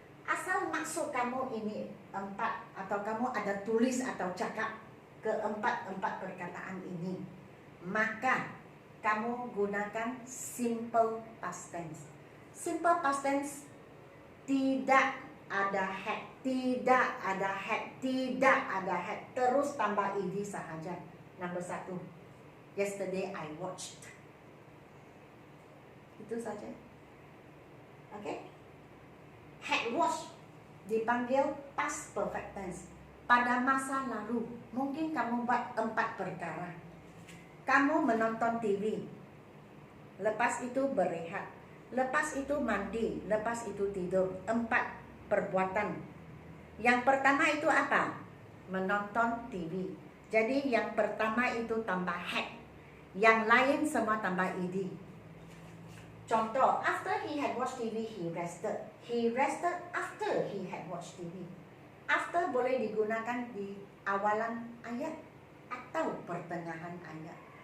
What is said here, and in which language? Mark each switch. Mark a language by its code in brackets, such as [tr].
[ms] Asal maksud kamu ini 4, atau kamu ada tulis atau cakap keempat perkataan ini, maka kamu gunakan simple past tense. Simple past tense tidak ada had, tidak ada had, tidak ada had, terus tambah ed sahaja. [en] Nomor 1, yesterday I watched. [ms] Itu saja. Oke? Had watched dipanggil past perfect tense. Pada masa lalu, mungkin kamu buat 4 perkara. Kamu menonton TV, lepas itu berehat, lepas itu mandi, lepas itu tidur. 4 perbuatan. Yang pertama itu apa? Menonton TV. Jadi yang pertama itu tambah had, yang lain semua tambah ed. [en] Contoh, after he had watched TV, he rested. He rested after he had watched TV. [ms] After boleh digunakan di awalan ayat atau pertengahan ayat.